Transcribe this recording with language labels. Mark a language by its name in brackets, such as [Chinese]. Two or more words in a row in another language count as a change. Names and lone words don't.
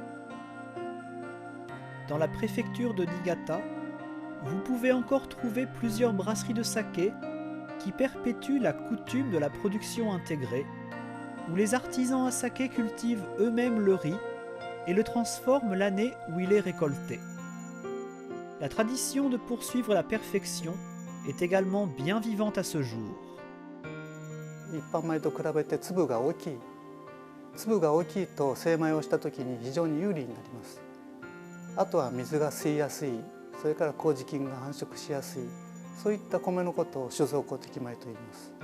[French] Dans la préfecture de Niigata, vous pouvez encore trouver plusieurs brasseries de saké qui perpétuent la coutume de la production intégrée, où les artisans à saké cultivent eux-mêmes le riz et le transforment l'année où il est récolté. La tradition de poursuivre la perfection est également bien vivante à ce jour. [Japanese] 一般米と比べて粒が大きい。粒が大きいと精米をした時に非常に有利になります。あとは水が吸いやすい、それから麹菌が繁殖しやすい、そういった米のことを酒造公的米と言います。